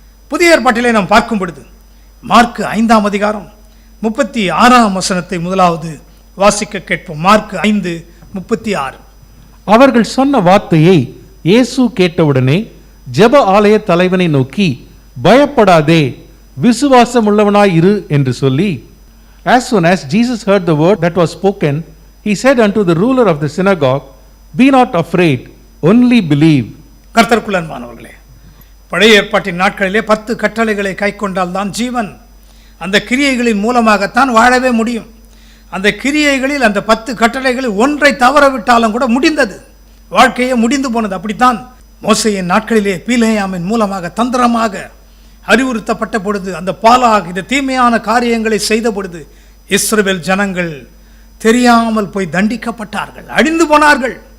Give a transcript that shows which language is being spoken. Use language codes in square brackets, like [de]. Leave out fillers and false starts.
[ta] புதிய ஏற்பாட்டிலே நாம் பார்க்கும் பொழுது மார்க் 5ஆம் அதிகாரம் 36ஆம் வசனத்தை முதலாவது வாசிக்க கேட்போம். மார்க் 5:36. அவர்கள் சொன்ன வார்த்தையை இயேசு கேட்டவுடனே ஜெப ஆலய தலைவனை நோக்கி, பயப்படாதே, விசுவாசம் உள்ளவனாய் இரு என்று சொல்லி, [en] as soon as Jesus heard the word that was spoken, he said unto the ruler of the synagogue, be not afraid, only believe. [ta] கர்த்தருக்குள் அன்பானவர்களே, பழைய ஏற்பாட்டின் நாட்களிலே 10 கட்டளைகளை கைக்கொண்டால் தான் ஜீவன். அந்த கிரியைகளின் மூலமாகத்தான் வாழவே முடியும். அந்த கிரியைகளில் அந்த 10 கட்டளைகளில் ஒன்றை தவற விட்டாலும் கூட முடிந்தது, வாழ்க்கையே முடிந்து போனது. அப்படித்தான் மோசேயின் நாட்களிலே பீலேயாமின் மூலமாக தந்திரமாக அறிவுறுத்தப்பட்ட பொழுது, அந்த பாலாக் இந்த தீமையான காரியங்களை செய்த பொழுது இஸ்ரவேல் ஜனங்கள் தெரியாமல் போய் தண்டிக்கப்பட்டார்கள், அழிந்து போனார்கள்.